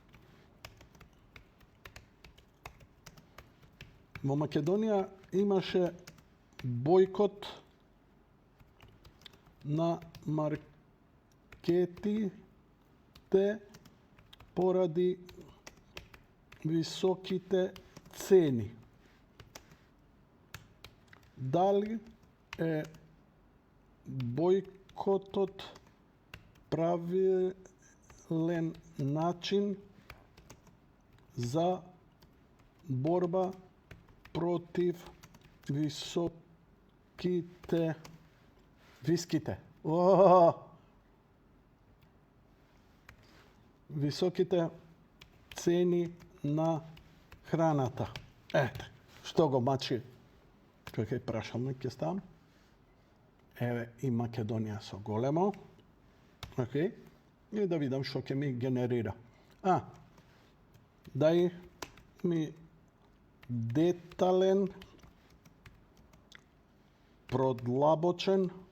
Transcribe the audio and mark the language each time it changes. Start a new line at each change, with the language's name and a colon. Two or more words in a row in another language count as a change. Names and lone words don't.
Macedonian: Во Македонија имаше бојкот на маркетите поради високите цени. Дали е бојкотот правилен дигитален начин за борба против високите цени на храната. Ете, што го мачи кој прашалник ќе ставам. Еве и Македонија со големо. Океј. И да видам што ќе ми генерира. Дај ми детален, продлабочен